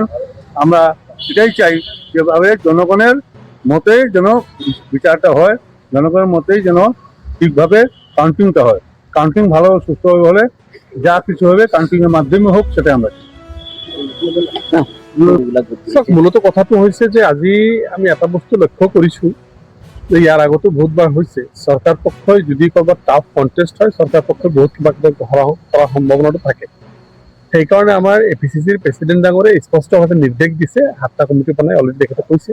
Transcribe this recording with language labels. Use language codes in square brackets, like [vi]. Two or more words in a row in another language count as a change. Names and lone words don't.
[bn] আমরা এটাই চাই যেভাবে জনগণের মতেই যেন বিচারটা হয়, জনগণের মতেই যেন ঠিকভাবে কাউন্টিংটা হয়। কাউন্টিং ভালো সুস্থভাবে হলে যা কিছু হবে কাউন্টিং এর মাধ্যমে হোক সেটাই আমরা [as] মূলত কথাটো হৈছে যে আজি আমি এটা বস্তু লক্ষ্য কৰিছো যে ইয়াৰ আগতো বহুতবাৰ হৈছে চৰকাৰ পক্ষই যদি ক'ৰবাত [en] tough contest [as] হয় চৰকাৰ পক্ষই বহুত কিবা কিবা কৰাৰ সম্ভাৱনাটো থাকে। সেইকাৰণে আমাৰ এপিচিচিৰ প্ৰেচিডেণ্ট ডাঙৰে স্পষ্টভাৱে নিৰ্দেশ দিছে, 7টা কমিটি বনাই অলৰেডি তেখেতে কৈছে।